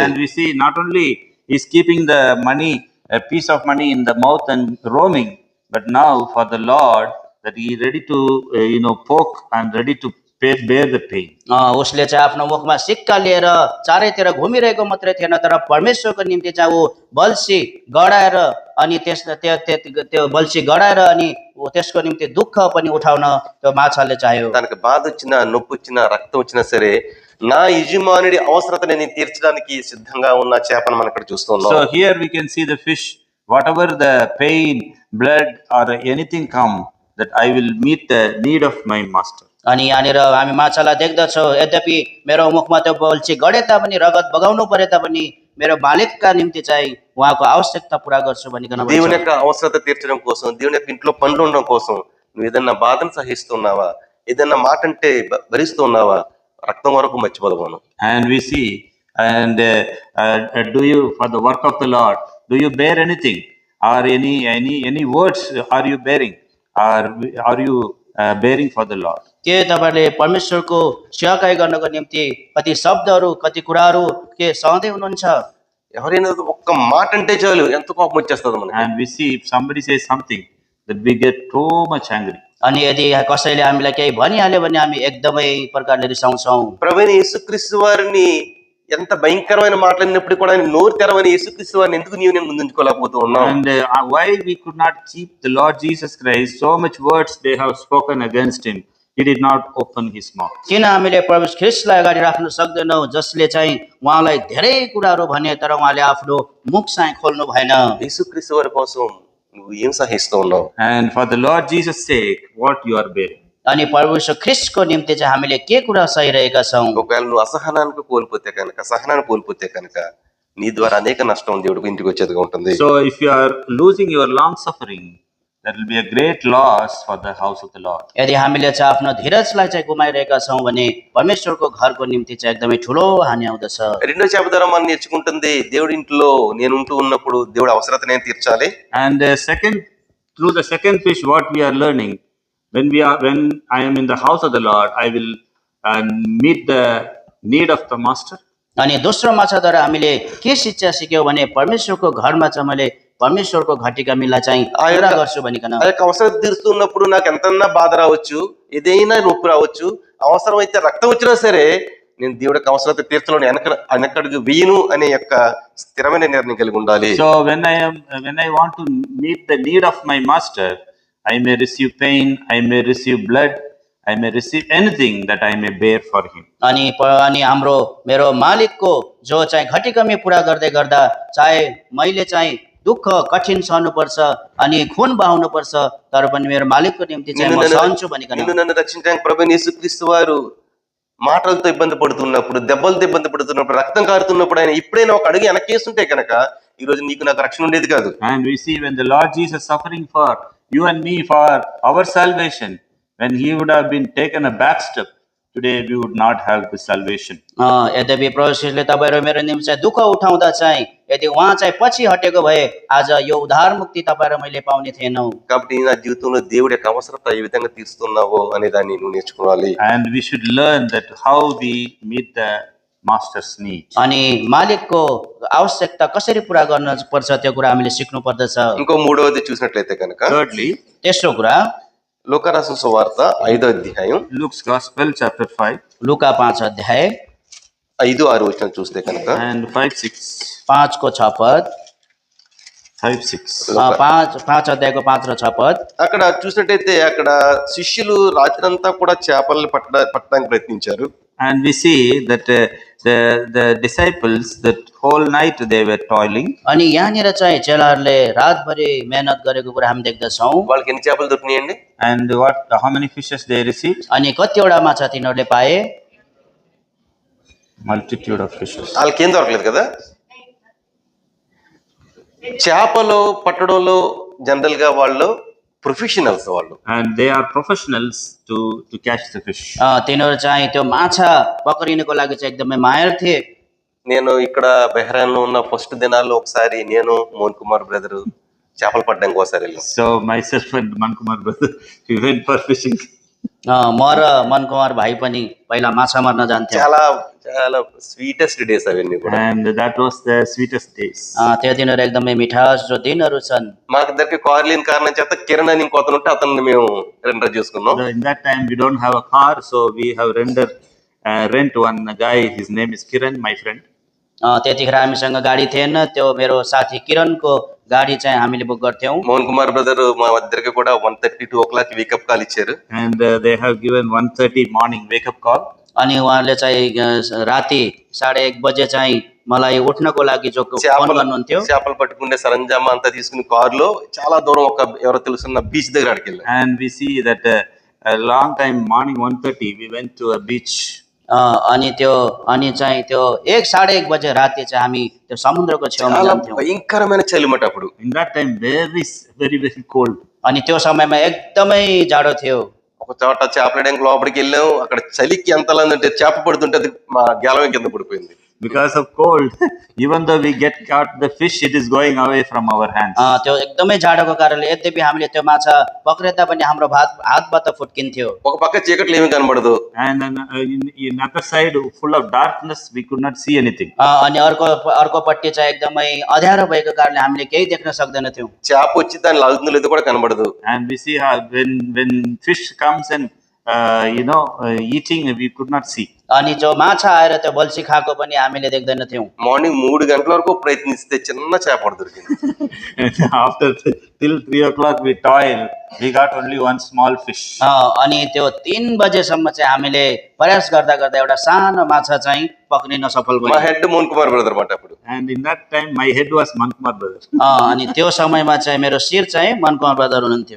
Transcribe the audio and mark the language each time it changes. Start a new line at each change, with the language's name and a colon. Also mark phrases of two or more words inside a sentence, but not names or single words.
English: And we see not only is keeping the money, a piece of money in the mouth and roaming, but now for the Lord that he ready to poke and ready to bear the pain.
Nepali: उसले चाहिँ आफ्नो मुखमा सिक्का लिएर चारैतिर घुमिरहेको मात्रै थिएन, तर परमेश्वरको निम्ति चाहिँ ऊ बल्छी गडाएर अनि त्यो बल्छी गडाएर अनि त्यसको निम्ति दुःख पनि उठाउन त्यो माछाले चाह्यो।
Telugu: దానికి బాధ వచ్చినా నొప్పి వచ్చినా రక్తం వచ్చినా సరే నా యజమానుడి అవసరతని నేను తీర్చడానికి సిద్ధంగా ఉన్న చేపను మనం ఇక్కడ చూస్తున్నాం.
English: So here we can see the fish, whatever the pain, blood or anything come, that I will meet the need of my master.
Nepali: अनि यहाँनिर हामी माछालाई देख्दछौँ, यद्यपि मेरो मुखमा त्यो बल्छी गडे तापनि रगत बगाउनु परे तापनि मेरो मालिकका निम्ति चाहिँ उहाँको आवश्यकता पुरा गर्छु भनिकन भन्छ।
Telugu: దేవుని యొక్క అవసరత తీర్చడం కోసం, దేవుని యొక్క ఇంట్లో పనులు ఉండడం కోసం నువ్వు ఏదన్నా బాధను సహిస్తున్నావా, ఏదన్నా మాట అంటే భరిస్తున్నావా, రక్తం వరకు మర్చిపోదను.
English: And we see, and do you for the work of the Lord, do you bear anything or any words are you bearing, or are you bearing for the Lord?
Nepali: के तपाईले परमेश्वरको सेवाकाई गर्नको निम्ति कति शब्दहरू कति कुराहरू के सहँदै हुनुहुन्छ?
Telugu: ఎవరైనా ఒక్క మాట అంటే చాలు ఎంత కోపం వచ్చేస్తుంది మనకి.
English: And we see if somebody says something that we get so much angry.
Nepali: अनि यदि कसैले हामीलाई केही भनिहाल्यो भने हामी एकदमै प्रकारले रिसाउँछौँ।
Telugu: ప్రభువైన యేసుక్రీస్తు వారిని ఎంత భయంకరమైన మాట్లాడినప్పుడు కూడా ఆయన నోరు తెరవని యేసుక్రీస్తు వారిని ఎందుకు నీవు నేను ముందుంచుకోలేకపోతూ ఉన్నావు?
English: And why we could not keep the Lord Jesus Christ, so much words they have spoken against him, he did not open his mouth.
Nepali: किन हामीले प्रभु ख्रीष्टलाई अगाडि राख्न सक्दैनौँ, जसले चाहिँ उहाँलाई धेरै कुराहरू भने तर उहाँले आफ्नो मुख चाहिँ खोल्नु भएन।
Telugu: యేసుక్రీస్తు వారి కోసం నువ్వు ఏం సహిస్తూ ఉన్నావు?
English: And for the Lord Jesus' sake, what you are bearing.
Nepali: अनि प्रभु यीशु ख्रीष्टको निम्ति चाहिँ हामीले के कुरा सहिरहेका छौँ।
Telugu: ఒకవేళ నువ్వు అసహనానికి కోల్పోతే కనుక సహనాన్ని కోల్పోతే కనుక నీ ద్వారా అనేక నష్టం దేవుడికి ఇంటికి వచ్చేదిగా ఉంటుంది.
English: So if you are losing your long suffering, that will be a great loss for the house of the Lord.
Nepali: यदि हामीले चाहिँ आफ्नो धीरजलाई चाहिँ गुमाइरहेका छौँ भने परमेश्वरको घरको निम्ति चाहिँ एकदमै ठुलो हानि आउँदछ।
Telugu: రెండో చేప ద్వారా మనం నేర్చుకుంటుంది దేవుడి ఇంట్లో నేను ఉంటూ ఉన్నప్పుడు దేవుడి అవసరత నేను తీర్చాలి.
English: And through the second fish, what we are learning, when I am in the house of the Lord, I will meet the need of the master.
Nepali: अनि दोस्रो माछाद्वारा हामीले के शिक्षा सिक्यौँ भने परमेश्वरको घरमा चाहिँ मैले परमेश्वरको घटिकामीलाई चाहिँ पुरा गर्छु भनिकन।
Telugu: ఆ యొక్క అవసరం తీరుస్తున్నప్పుడు నాకు ఎంతన్నా బాధ రావచ్చు, ఏదైనా నొప్పి రావచ్చు, అవసరం అయితే రక్తం వచ్చినా సరే నేను దేవుడి యొక్క అవసరత తీర్చలో వెనకడుగు వేయను అనే యొక్క స్థిరమైన నిర్ణయం కలిగి ఉండాలి.
English: So when I want to meet the need of my master, I may receive pain, I may receive blood, I may receive anything that I may bear for him.
Nepali: अनि मेरो मालिकको जो चाहिँ घटिकमी पुरा गर्दै गर्दा चाहे मैले चाहिँ दुःख कठिन सहनुपर्छ अनि खुन बहाउनुपर्छ, तर पनि मेरो मालिकको निम्ति चाहिँ म सहन्छु भनिकन।
Telugu: నిన్ను నన్ను రక్షించడానికి ప్రభువైన యేసుక్రీస్తు వారు మాటలతో ఇబ్బంది పడుతున్నప్పుడు, దెబ్బలతో ఇబ్బంది పడుతున్నప్పుడు, రక్తం కారుతున్నప్పుడు ఆయన ఇప్పుడైనా ఒక అడుగు వెనకేస్తుంటే కనుక ఈ రోజు నీకు నాకు రక్షణ ఉండేది కాదు.
English: And we see when the Lord Jesus suffering for you and me for our salvation, when he would have been taken a back step, today we would not have the salvation.
Nepali: यद्यपि प्रभु श्रीले तपाईहरु मेरो निम्ति चाहिँ दुःख उठाउँदा चाहिँ यदि उहाँ चाहिँ पछि हटेको भए आज यो उद्धार मुक्ति तपाईहरु मैले पाउने थिएनौ।
Telugu: కాబట్టి నా జీవితంలో దేవుడి యొక్క అవసరత ఏ విధంగా తీరుస్తున్నావో అనే దాన్ని నువ్వు నేర్చుకోవాలి.
English: And we should learn that how we meet the master's need.
Nepali: अनि मालिकको आवश्यकता कसरी पूरा गर्न पर्छ त्यो कुरा हामीले सिक्नु पर्दछ।
Telugu: ఇంకో మూడవది చూసినట్లయితే కనుక
English: Thirdly,
Nepali: तेस्रो कुरा
Telugu: లూకా రాసిన సువార్త 5వ అధ్యాయం
English: Luke's Gospel chapter 5
Nepali: लुका 5 अध्याय
Telugu: 5-6 వచనం చూస్తే కనుక
English: and 5-6.
Nepali: 5 को 6 पद 5-6. 5 अध्यायको 5 र 6 पद
Telugu: అక్కడ చూసినట్టయితే అక్కడ శిష్యులు రాత్రంతా కూడా చేపల్ని పట్టడానికి ప్రయత్నించారు.
English: And we see that the disciples that whole night they were toiling.
Nepali: अनि यहाँनिर चाहिँ चेलाहरूले रातभरि मेहनत गरेको कुरा हामी देख्दछौँ।
Telugu: వాళ్ళకి ఎన్ని చేపలు దొరికినాయండి?
English: And how many fishes they received?
Nepali: अनि कतिवटा माछा तिनीहरूले पाए?
English: Multitude of fishes.
Telugu: వాళ్ళకి ఏం దొరకలేదు కదా. చేపలు పట్టడంలో జనరల్ గా వాళ్ళు ప్రొఫెషనల్స్ వాళ్ళు.
English: And they are professionals to catch the fish.
Nepali: तिनीहरू चाहिँ त्यो माछा पक्रिनको लागि चाहिँ एकदमै माहिर थिए।
Telugu: నేను ఇక్కడ బెహ్రాన్ లో ఉన్న ఫస్ట్ దినాల్లో ఒకసారి నేను మోహన్ కుమార్ బ్రదర్ చేపలు పట్టడానికి ఒకసారి వెళ్ళాం.
English: So myself and Mankumar brother, we went for fishing.
Nepali: म र मन कुमार भाइ पनि पहिला माछा मार्न जान्थ्यौँ।
Telugu: చాలా చాలా
English: sweetest days
Telugu: అవన్నీ కూడా.
English: And that was the sweetest days.
Nepali: त्यो दिनहरू एकदमै मिठास जो दिनहरू छन्।
Telugu: మాకిద్దరికి కార్ లేని కారణం చేత కిరణ్ అని ఇంకొతను ఉంటే అతన్ని మేము రెండర్ చేసుకున్నాం.
English: In that time we don't have a car, so we have rent one guy. His name is Kiran, my friend.
Nepali: त्यतिखेर हामीसँग गाडी थिएन, त्यो मेरो साथी किरणको गाडी चाहिँ हामीले बुक गर्थ्यौँ।
Telugu: మోహన్ కుమార్ బ్రదర్ మా ఇద్దరికి కూడా 1:30-2
English: o'clock wake up call
Telugu: ఇచ్చారు.
English: And they have given 1:30 morning wake up call.
Nepali: अनि उहाँले चाहिँ राति 1:30 बजे चाहिँ मलाई उठ्नको लागि जो फोन गर्नुहुन्थ्यो।
Telugu: చేపలు పట్టుకునే సరంజామా అంతా తీసుకుని కారులో చాలా దూరం ఒక ఎవరో తెలుసున్న బీచ్ దగ్గర అడికి వెళ్ళాం.
English: And we see that a long time morning 1:30 we went to a beach.
Nepali: अनि चाहिँ त्यो 1:30 बजे राति चाहिँ हामी त्यो समुद्रको छेउमा
Telugu: చాలా
Nepali: जान्थ्यौँ।
Telugu: భయంకరమైన చలిమట అప్పుడు.
English: In that time very very very cold.
Nepali: अनि त्यो समयमा एकदमै जाडो थियो।
Telugu: ఒక చోట చేపలడానికి లోపలికి వెళ్ళాం. అక్కడ చలికి ఎంత అంటే చేప పడుతుంటే అది మా గేలం కింద పడిపోయింది.
English: because of cold. Even though we get caught the fish, it is going away from our hands.
Nepali: त्यो एकदमै जाडोको कारणले यद्यपि हामीले त्यो माछा पक्रे तापनि हाम्रो हातबाट फुट्किन्थ्यो।
Telugu: ఒక పక్క చీకట్లో ఏమీ కనబడదు,
English: And then in other side, full of darkness, we could not see anything.
Nepali: अनि अर्कोपट्टि चाहिँ एकदमै अँध्यारो भएको कारणले हामीले केही देख्न सक्दैनथ्यौँ।
Telugu: చేప వచ్చి దాన్ని లాగుతుందో లేదో కూడా కనబడదు.
English: And we see how when fish comes and eating, we could not see.
Nepali: अनि जो माछा आएर त्यो बल्छी खाएको पनि हामीले देख्दैनथ्यौँ।
Telugu: మార్నింగ్ 3 గంటల వరకు ప్రయత్నిస్తే చిన్న చేప ఒకటి దొరికింది.
English: After till 3 o'clock we toil, we got only one small fish.
Nepali: अनि त्यो 3 बजेसम्म चाहिँ हामीले प्रयास गर्दा गर्दा एउटा सानो माछा चाहिँ पक्रिन सफल
Telugu: మా
Nepali: भयौँ।
Telugu: హెడ్ మోహన్ కుమార్ బ్రదర్ మాట అప్పుడు.
English: And in that time my head was Mankumar brother.
Nepali: अनि त्यो समयमा चाहिँ मेरो शिर चाहिँ मनकुमार ब्रदर हुनुहुन्थ्यो।